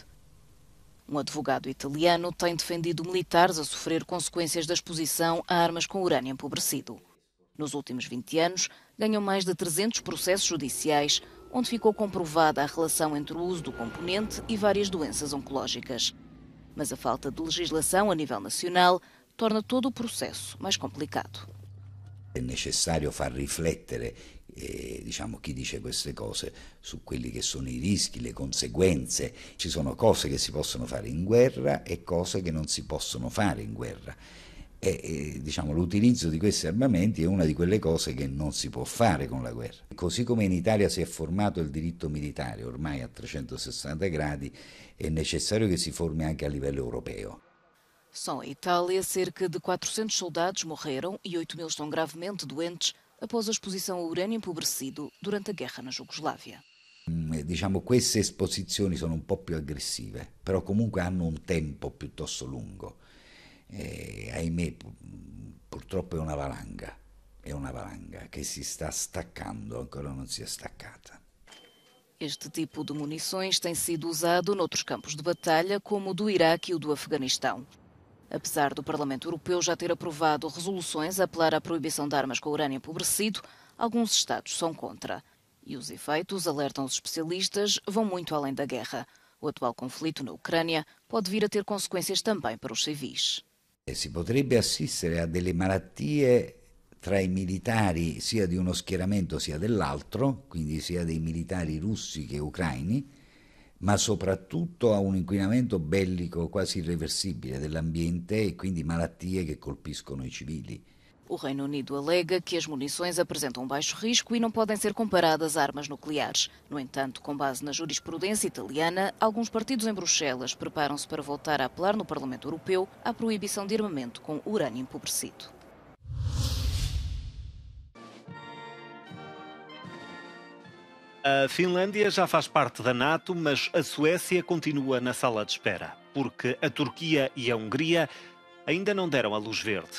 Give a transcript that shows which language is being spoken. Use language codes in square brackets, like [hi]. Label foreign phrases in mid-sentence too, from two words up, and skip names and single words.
[pt] Um advogado italiano tem defendido militares a sofrer consequências da exposição a armas com urânio empobrecido. Nos últimos 20 anos, ganham mais de 300 processos judiciais, onde ficou comprovada a relação entre o uso do componente e várias doenças oncológicas. Mas a falta de legislação a nível nacional torna todo o processo mais complicado. [it] È necessario far riflettere chi dice queste cose su quelli che sono i rischi, le conseguenze. Ci sono cose che si possono fare in guerra e cose che non si possono fare in guerra. L'utilizzo di questi armamenti è una di quelle cose che non si può fare con la guerra. Così come in Italia si è formato il diritto militare ormai a 360 gradi, è necessario che si formi anche a livello europeo. [pt] Só em Itália, cerca de 400 soldados morreram e 8.000 estão gravemente doentes após a exposição a urânio empobrecido durante a guerra na Jugoslávia. [it] Queste esposizioni sono un po' più aggressive, però comunque hanno un tempo piuttosto lungo. Ahimè, purtroppo è una valanga che si sta staccando, ancora non si è staccata. [pt] Este tipo de munições tem sido usado noutros campos de batalha, como o do Iraque e o do Afeganistão. Apesar do Parlamento Europeu já ter aprovado resoluções a apelar à proibição de armas com urânio empobrecido, alguns Estados são contra. E os efeitos, alertam os especialistas, vão muito além da guerra. O atual conflito na Ucrânia pode vir a ter consequências também para os civis. [it] Si potrebbe assistere a delle malattie tra i militari sia di uno schieramento sia dell'altro, quindi sia dei militari russi che ucraini, ma soprattutto a un inquinamento bellico quasi irreversibile dell'ambiente e quindi malattie che colpiscono i civili. [pt] O Reino Unido alega que as munições apresentam baixo risco e não podem ser comparadas a armas nucleares. No entanto, com base na jurisprudência italiana, alguns partidos em Bruxelas preparam-se para voltar a apelar no Parlamento Europeu à proibição de armamento com urânio empobrecido. A Finlândia já faz parte da NATO, mas a Suécia continua na sala de espera, porque a Turquia e a Hungria ainda não deram a luz verde.